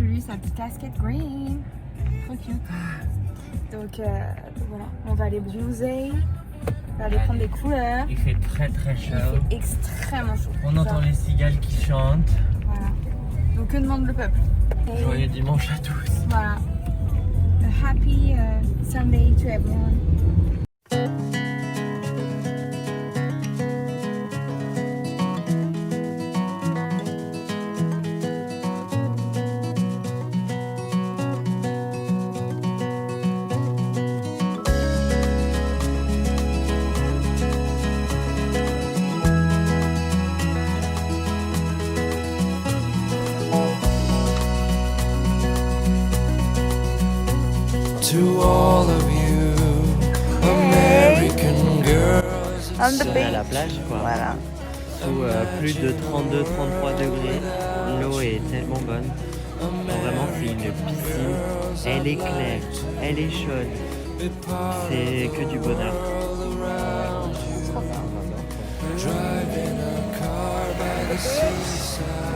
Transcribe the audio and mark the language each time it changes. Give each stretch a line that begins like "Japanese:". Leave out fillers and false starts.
French: lui sa petite casquette green. Trop cute. Donc voilà, on va aller bronzer. On va aller prendre des couleurs. Il fait très très chaud. Il fait extrêmement chaud. On entend les cigales qui chantent. Voilà. Donc que demande le peuple? Joyeux dimanche à tous. Voilà.
English: A happy Sunday to everyone. To all of you American girls, On the
French: On est à la plage quoi. Voilà. Sous plus de 32-33 degrés. L'eau est tellement bonne. Vraiment c'est une piscine. Elle est claire, elle est chaude. C'est que du bonheur.
English: driving a car by the seaside,